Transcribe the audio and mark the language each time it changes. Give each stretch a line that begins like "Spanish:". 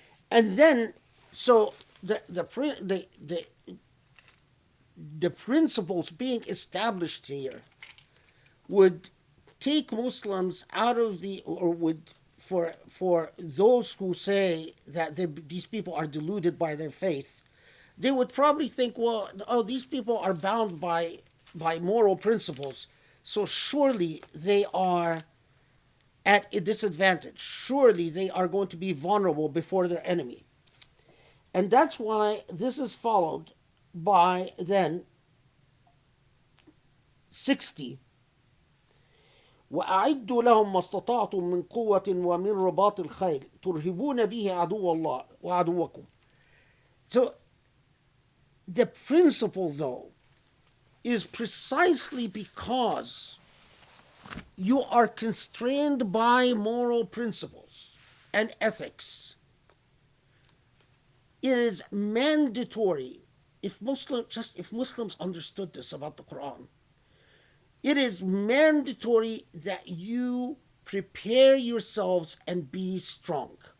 English: And then, so the principles being established here would take Muslims out of or would, for those who say that these people are deluded by their faith, they would probably think, well, oh, these people are bound by moral principles, so surely they are at a disadvantage. Surely they are going to be vulnerable before their enemy. And that's why this is followed by then 60.
Arabic: وأعدوا لهم ما استطعتم من قوة ومن رباط الخيل ترهبون به عدو الله وعدوكم.
English: So the principle, though, is precisely because you are constrained by moral principles and ethics. It is mandatory, if Muslims understood this about the Quran, it is mandatory that you prepare yourselves and be strong.